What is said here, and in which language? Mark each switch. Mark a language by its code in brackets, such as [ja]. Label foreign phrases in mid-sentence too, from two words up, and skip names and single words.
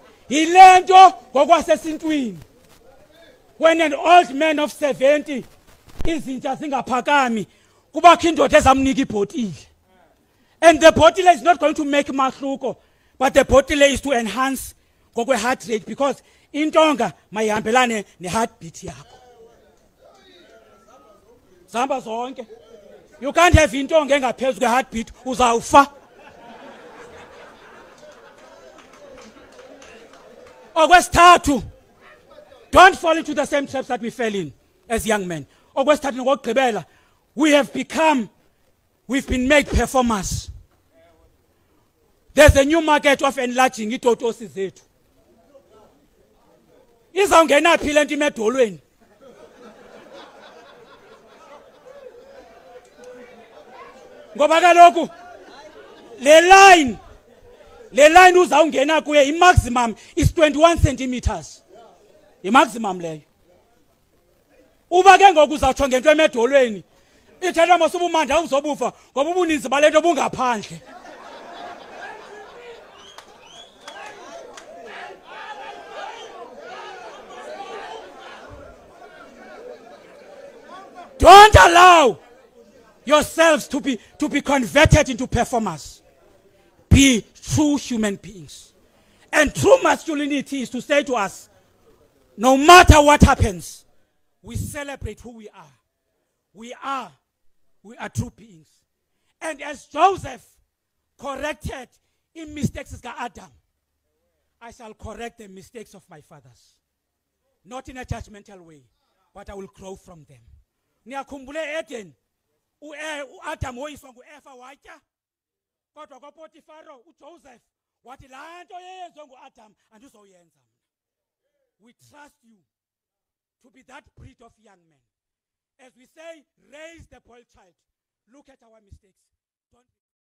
[en] When an old man of 70 is in Pakami, and the bottle is not going to make mahluko, but the bottle is to enhance heart rate, because [xh] intonga mayihambelane ne-heartbeat yakho. Zihamba zonke. [en] You can't have [xh] intonga engaphezu kwe-heartbeat, uzawufa. Okwesithathu, [en] don't fall into the same traps that we fell in as young men. [xh] Okwesithathu ngokugqibela, [en] we've been made performers. There's a new market of enlarging [xh] itotosi zethu. Izawungena phi le nto imedolweni? Ngoba kaloku le line uzawungena kuye i-maximum [en] is 21 centimeters. [xh] I-maximum leyo. Uba ke ngoku uzawutsho ngento emedolweni, ithetha masuba umanda uzobufa ngoba ubuninzi bale nto bungaphandle. [en] Don't allow yourselves to be converted into performers. Be true human beings. And true masculinity is to say to us, no matter what happens, we celebrate who we are. We are true beings. And as Joseph corrected in mistakes of Adam, I shall correct the mistakes of my fathers. Not in a judgmental way, but I will grow from them. [xh] Niyakhumbule Eden, uAdam woyiswa nguEva watya, kodwa kwaPotifaro uJoseph wathi laa nto yeyenzwe nguAdam andizoyenza mna. [en] We trust you to be that breed of young men. As we say, raise the boy child. Look at our mistakes. Don't